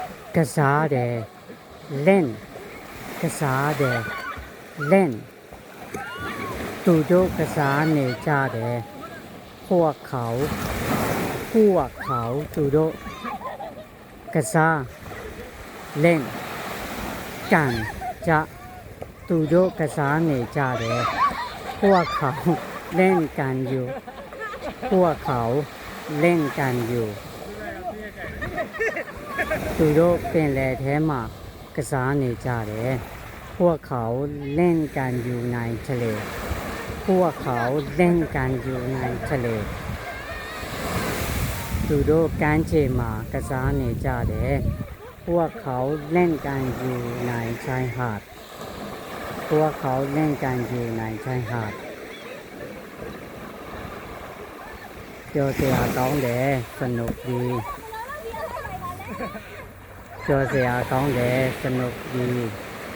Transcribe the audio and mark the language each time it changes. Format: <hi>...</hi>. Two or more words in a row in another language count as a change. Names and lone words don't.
<my>ကစားတယ်เล่นကစားတယ်เล่นသူတို့ကစားနေကြတယ်พวกเขาသူတို့ကစား</my> <th>เล่นกันจะ</th> <my>သူတို့ကစားနေကြတယ်</my> <th>พวกเขาเล่นกันอยู่พวกเขาเล่นกันอยู่</th> <my>သူတို့ပင်လယ်ထဲမှာကစားနေကြတယ်</my> <th>พวกเขาเล่นกันอยู่ในทะเลพวกเขาเล่นกันอยู่ในทะเล</th> <my>သူတို့ကမ်းခြေမှာကစားနေကြတယ်</my> <th>พวกเขาเล่นกันอยู่ในชายหาดพวกเขาเล่นกันอยู่ในชายหาด</th> <my>ပြောစရာကောင်းတယ်</my> <th>สนุกดี</th> <my>ပြောစရာကောင်းတယ်</my> <th>สนุกดี</th>